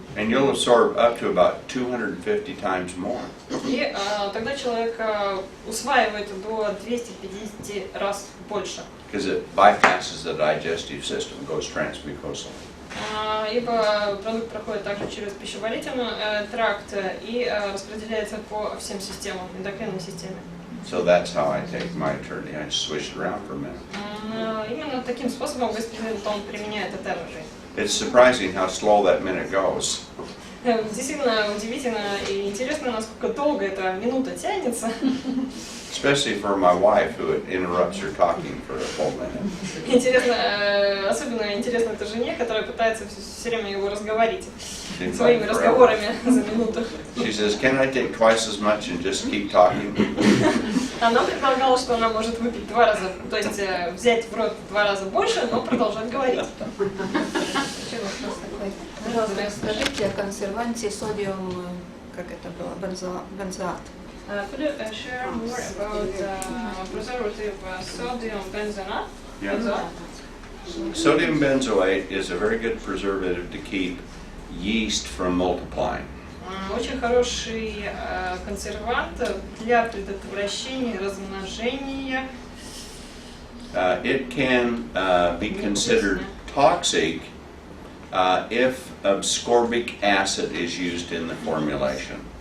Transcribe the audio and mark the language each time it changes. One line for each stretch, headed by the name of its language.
English: And you'll absorb up to about 250 times more.
Russian: И тогда человек усваивает до 250 раз больше.
English: Because it bypasses the digestive system, goes transmucosal.
Russian: Ибо продукт проходит также через пищеварительный тракт и распределяется по всем системам, эндокринной системе.
English: So that's how I take my Eternity. I swish it around for a minute.
Russian: Именно таким способом господин Том применяет Eternity.
English: It's surprising how slow that minute goes.
Russian: Действительно удивительно и интересно, насколько долго эта минута тянется.
English: Especially for my wife who interrupts her talking for a full minute.
Russian: Интересно, особенно интересно этой жене, которая пытается все время его разговорить своими разговорами за минуту.
English: She says, "Can I take twice as much and just keep talking?"
Russian: Она предполагала, что она может выпить 2 раза, то есть взять в рот 2 раза больше, но продолжать говорить. Еще вопрос такой. Пожалуйста, расскажите о консерванте содиум, как это было, бензоат.
English: Could you share more about preservative sodium benzoate? Yeah. Sodium benzoate is a very good preservative to keep yeast from multiplying.
Russian: Очень хороший консервант для предотвращения размножения.
English: It can be considered toxic if ascorbic acid is used in the formulation.